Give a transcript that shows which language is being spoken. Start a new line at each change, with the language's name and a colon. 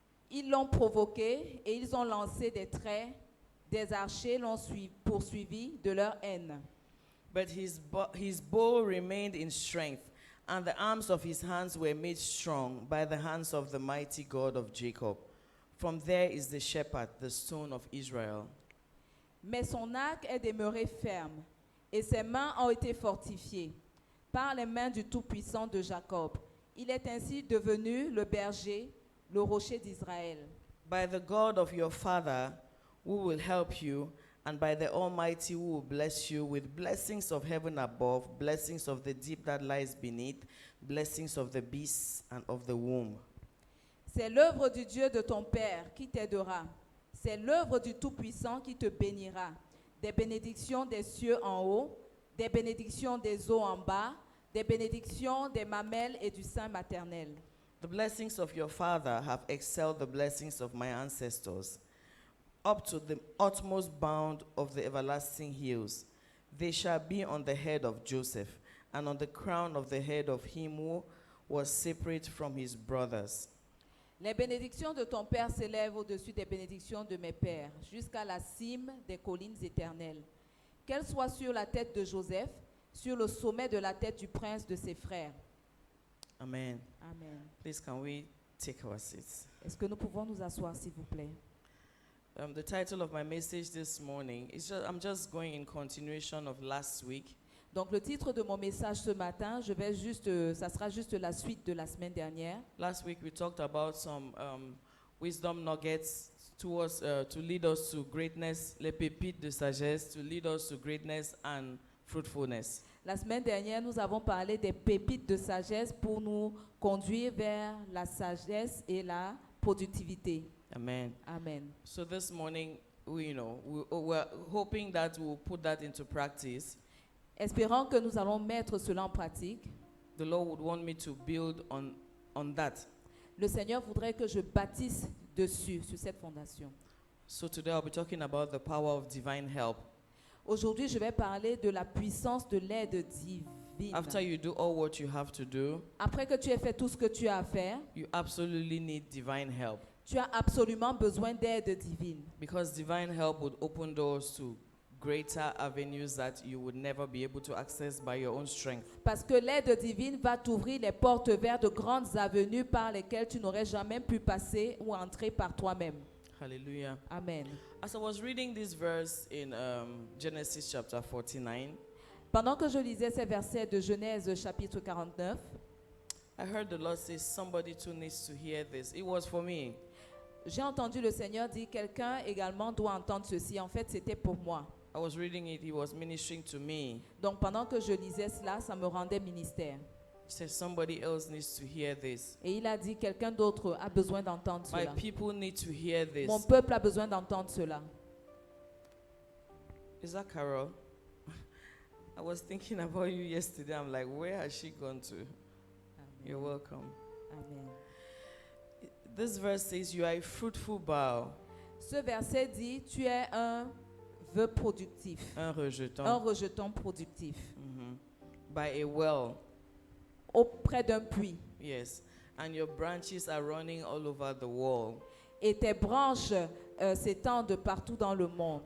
French: Ils l'ont provoqué et ils ont lancé des traits. Des archers l'ont poursuivi de leur haine.
English: But his bow remained in strength, and the arms of his hands were made strong by the hands of the mighty God of Jacob. From there is the shepherd, the stone of Israel.
French: Mais son arc est demeuré ferme, et ses mains ont été fortifiées par les mains du Tout-Puissant de Jacob. Il est ainsi devenu le berger, le rocher d'Israël.
English: By the God of your father, who will help you, and by the Almighty, who will bless you with blessings of heaven above, blessings of the deep that lies beneath, blessings of the beasts and of the womb.
French: C'est l'œuvre du Dieu de ton Père qui t'aidera. C'est l'œuvre du Tout-Puissant qui te bénira. Des bénédictions des cieux en haut, des bénédictions des eaux en bas, des bénédictions des mamelles et du sein maternel.
English: The blessings of your father have excelled the blessings of my ancestors, up to the utmost bound of the everlasting hills. They shall be on the head of Joseph, and on the crown of the head of him who was separate from his brothers.
French: Les bénédictions de ton Père s'élèvent au-dessus des bénédictions de mes pères, jusqu'à la cime des collines éternelles. Qu'elles soient sur la tête de Joseph, sur le sommet de la tête du prince de ses frères.
English: Amen.
French: Amen.
English: Please, can we take our seats?
French: Est-ce que nous pouvons nous asseoir, s'il vous plaît?
English: The title of my message this morning is I'm just going in continuation of last week.
French: Donc le titre de mon message ce matin, ça sera juste la suite de la semaine dernière.
English: Last week we talked about some wisdom nuggets to lead us to greatness,
French: les pépites de sagesse,
English: to lead us to greatness and fruitfulness.
French: La semaine dernière, nous avons parlé des pépites de sagesse pour nous conduire vers la sagesse et la productivité.
English: Amen.
French: Amen.
English: So this morning, we're hoping that we'll put that into practice.
French: Espérons que nous allons mettre cela en pratique.
English: The Lord would want me to build on that.
French: Le Seigneur voudrait que je bâtisse dessus, sur cette fondation.
English: So today I'll be talking about the power of divine help.
French: Aujourd'hui, je vais parler de la puissance de l'aide divine.
English: After you do all what you have to do,
French: Après que tu aies fait tout ce que tu as à faire,
English: you absolutely need divine help.
French: Tu as absolument besoin d'aide divine.
English: Because divine help would open doors to greater avenues that you would never be able to access by your own strength.
French: Parce que l'aide divine va t'ouvrir les portes vers de grandes avenues par lesquelles tu n'aurais jamais pu passer ou entrer par toi-même.
English: Hallelujah. Amen. As I was reading this verse in Genesis chapter 49,
French: Pendant que je lisais ces versets de Genèse chapitre 49,
English: I heard the Lord say, somebody too needs to hear this. It was for me.
French: j'ai entendu le Seigneur dire, quelqu'un également doit entendre ceci. En fait, c'était pour moi.
English: I was reading it, he was ministering to me.
French: Donc pendant que je lisais cela, ça me rendait ministère.
English: He said, somebody else needs to hear this.
French: Et il a dit, quelqu'un d'autre a besoin d'entendre
English: My
French: cela.
English: people need to hear this.
French: Mon peuple a besoin d'entendre cela.
English: Is that Carol? I was thinking about you yesterday. I'm like, where has she gone to? You're welcome. Amen. This verse says, you are a fruitful bough.
French: Ce verset dit, tu es un vœu productif, Un rejeton. un rejeton productif,
English: Mhm. By a well.
French: auprès d'un puits.
English: Yes. And your branches are running all over the wall.
French: Et tes branches s'étendent partout dans le monde.